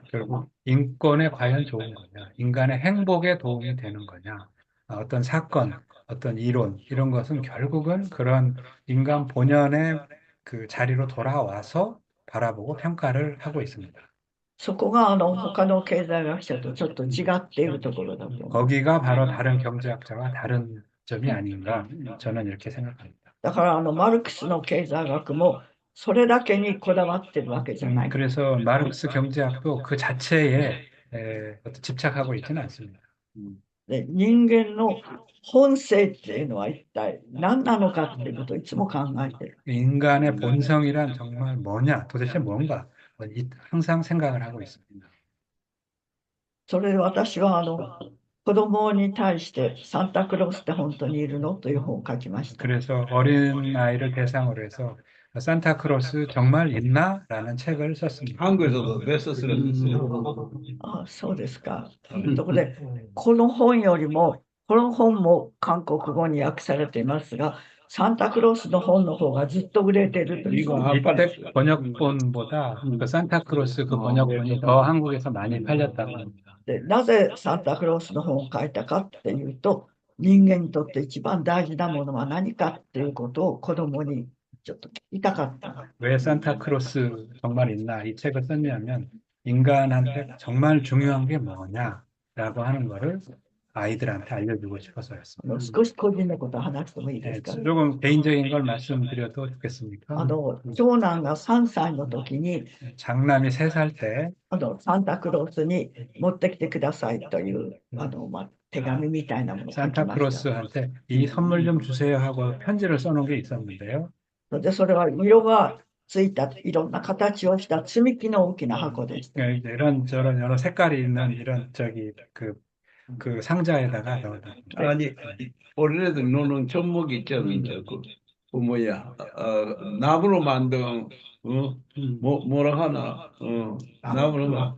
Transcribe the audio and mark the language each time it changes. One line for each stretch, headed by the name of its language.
Korean: 결국 인권에 과연 좋은 거냐, 인간의 행복에 도움이 되는 거냐, 어떤 사건, 어떤 이론 이런 것은 결국은 그런 인간 본연의 그 자리로 돌아와서 바라보고 평가를 하고 있습니다.
Japanese: そこが他の経済学者とちょっと違っているところだと思う。
Korean: 거기가 바로 다른 경제학자와 다른 점이 아닌가 저는 이렇게 생각합니다.
Japanese: だからマルクスの経済学もそれだけにこだわってるわけじゃない。
Korean: 그래서 마르크스 경제학도 그 자체에 집착하고 있지는 않습니다.
Japanese: で、人間の本性っていうのは一体何なのかっていうことをいつも考えてる。
Korean: 인간의 본성이란 정말 뭐냐, 도대체 뭔가 항상 생각을 하고 있습니다.
Japanese: それで私は子供に対してサンタクロースって本当にいるのという本を書きました。
Korean: 그래서 어린 아이를 대상으로 해서 산타크로스 정말 있나? 라는 책을 썼습니다. 한국에서도 베스트셀러 됐어요.
Japanese: あ、そうですか。ところで、この本よりも、この本も韓国語に訳されていますが、サンタクロースの本の方がずっと売れてるという。
Korean: 이때 번역본보다 그 산타크로스 그 번역본이 더 한국에서 많이 팔렸다고 합니다.
Japanese: で、なぜサンタクロースの本を書いたかっていうと、人間にとって一番大事なものは何かっていうことを子供にちょっと聞きたかった。
Korean: 왜 산타크로스 정말 있나 이 책을 썼냐면 인간한테 정말 중요한 게 뭐냐라고 하는 거를 아이들한테 알려주고 싶어서였습니다.
Japanese: 少し個人のことを話してもいいですか。
Korean: 조금 개인적인 걸 말씀드려도 좋겠습니까?
Japanese: 長男が3歳の時に
Korean: 장남이 3살 때
Japanese: サンタクロースに持ってきてくださいという手紙みたいなものを書きました。
Korean: 산타크로스한테 이 선물 좀 주세요 하고 편지를 써놓은 게 있었는데요.
Japanese: で、それは色がついたいろんな形をした積み木の大きな箱でした。
Korean: 이런저런 여러 색깔이 있는 이런 그 상자에다가 넣어놨습니다. 아니, 우리네들 노는 종목이 있잖아. 뭐야, 나무로 만든, 뭐라 하나, 나무로